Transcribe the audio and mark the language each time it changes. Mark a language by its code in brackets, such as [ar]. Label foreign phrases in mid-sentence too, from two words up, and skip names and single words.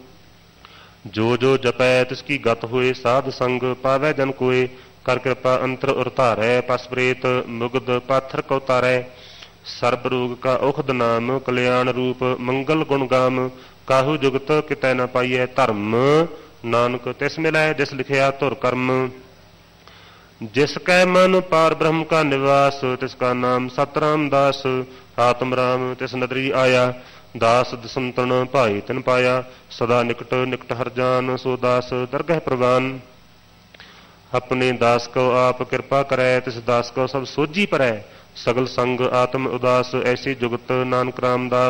[hi] जो जो जपै तिसकी गत होए, साध संग पावै जन कोय। कर कृपा अंतर उर धारै, पस प्रेत मुग्ध पाथर को तारै। सर्ब रोग का औखद नाम, कल्याण रूप मंगल गुण गाम। काहू जुगत कितै न पाइयै धर्म, नानक तिस मिलै जिस लिखिया धुर कर्म। जिसकै मन पार ब्रह्म का निवास, तिसका नाम सतराम दास। आत्म राम तिस नदरी आया, दास दसंतन भाई तिन पाया। सदा निकट निकट हर जान, सो दास दरगह प्रवान। अपने दास को आप कृपा करै, तिस दास को सब सोझी परै। सगल संग आत्म उदास, ऐसी जुगत नानक रामदास।